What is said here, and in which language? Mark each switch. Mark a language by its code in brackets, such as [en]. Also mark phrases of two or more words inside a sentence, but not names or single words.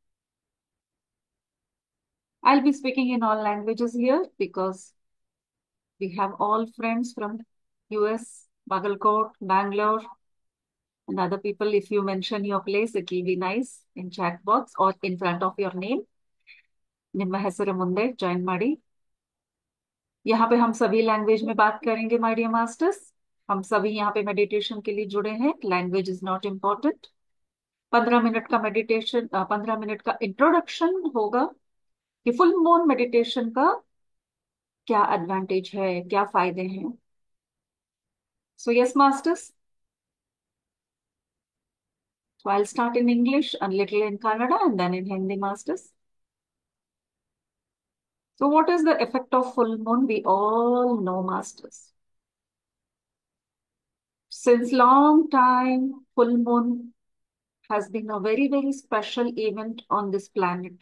[en] I'll be speaking in all languages here because we have all friends from US, Bagalkot, Bangalore, and other people. If you mention your place, it will be nice in chat box or in front of your name. [kn] ನಿಮ್ಮ ಹೆಸರು ಮುಂದೆ ಜಾಯಿನ್ ಮಾಡಿ. [hi] यहाँ पे हम सभी लैंग्वेज में बात करेंगे [en] my dear masters. [hi] हम सभी यहाँ पे मेडिटेशन के लिए जुड़े हैं. [en] language is not important. [hi] 15 मिनट का मेडिटेशन, 15 मिनट का इंट्रोडक्शन होगा कि [en] full moon meditation [hi] का क्या एडवांटेज है, क्या फायदे हैं. [en] so yes masters, so I'll start in English, a little in Kannada, and then in Hindi, masters. So what is the effect of full moon? We all know, masters. Since long time, full moon has been a very, very special event on this planet.